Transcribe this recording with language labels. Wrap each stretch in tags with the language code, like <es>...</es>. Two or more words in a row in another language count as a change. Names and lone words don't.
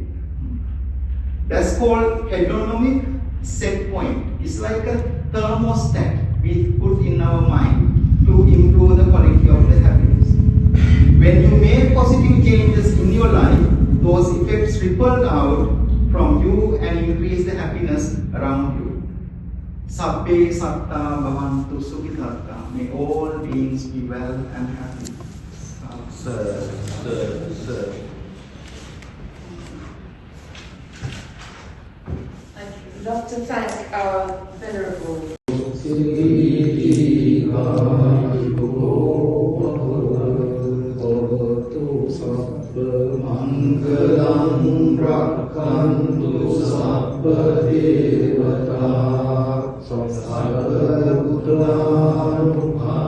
<en>That's called hedonic set point. It's like a thermostat we put in our mind to improve the quality of the happiness. When you make positive changes in your life, those effects ripple out from you and increase the happiness around you.</en> <pi>Sabbe satta bhavantu sukhitartha.</pi> <en>May all beings be well and happy. Sir. I'd love to thank our Venerable.</en> <pi>Mangalam rakkantu sabba devata sabba buddhanubbhavena</pi>